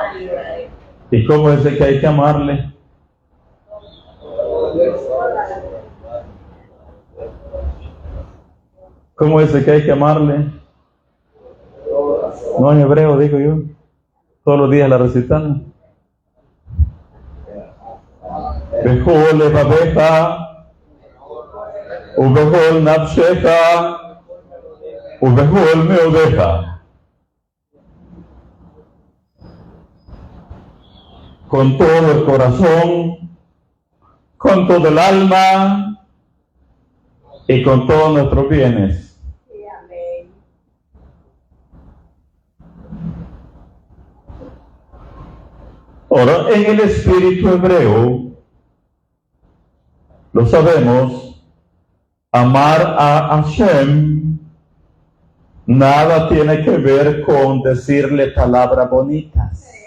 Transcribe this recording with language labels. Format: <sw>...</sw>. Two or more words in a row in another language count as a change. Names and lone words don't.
<es>¿Y cómo es que hay que amarle? ¿Cómo es que hay que amarle? No en hebreo, digo yo. Todos los días la recitamos.</es> <he>בכל לבבך ובכל נפשך ובכל מאודך.</he> <es>Con todo el corazón, con todo el alma y con todos nuestros bienes. Sí, amén. Ahora, en el espíritu hebreo, lo sabemos, amar a Hashem nada tiene que ver con decirle palabras bonitas.</es>